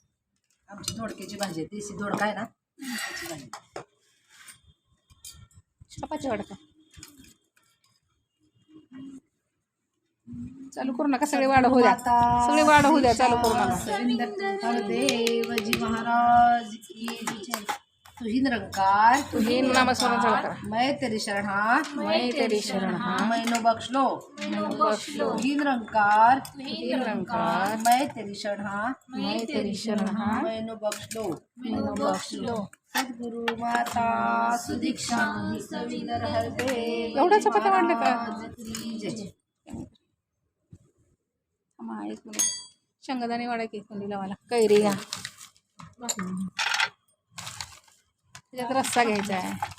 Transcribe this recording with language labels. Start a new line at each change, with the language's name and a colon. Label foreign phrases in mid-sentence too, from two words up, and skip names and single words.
Marathi: आमची दोडक्याची भाजी आहे. देशी दोडका आहे ना त्याची भाजी. चपाती वाढता. चालू करू नका. सगळे वाढ होऊ द्या. सगळे वाढ होऊ द्या. चालू करू नका.
Hindi: देवजी महाराज की जय.
Punjabi: ਤੂੰਹੀ ਨਿਰੰਕਾਰ
Marathi: तुही नामस्मरण चालू करा.
Punjabi: ਮੈਂ ਤੇਰੀ ਸ਼ਰਨ ਹਾਂ, ਮੈਂ ਤੇਰੀ ਸ਼ਰਨ ਹਾਂ, ਮੈਨੂੰ ਬਖ਼ਸ਼ ਲੋ. ਤੂੰਹੀ ਨਿਰੰਕਾਰ ਮੈਂ ਤੇਰੀ ਸ਼ਰਨ ਹਾਂ, ਮੈਂ ਤੇਰੀ ਸ਼ਰਨ ਹਾਂ, ਮੈਨੂੰ ਬਖ਼ਸ਼ ਲੋ. ਮੈਨੂੰ ਬਖ਼ਸ਼ ਲੋ. सद्गुरु माता सुदीक्षा सविंदर हरदे.
Marathi: एवढ्या चपात्या वाढल्या का? जय. एक मिनिट. शेंगदाणे वाढा की कोणी लावायला. कैरी घ्या. त्याच्यात रस्सा घ्यायचा आहे.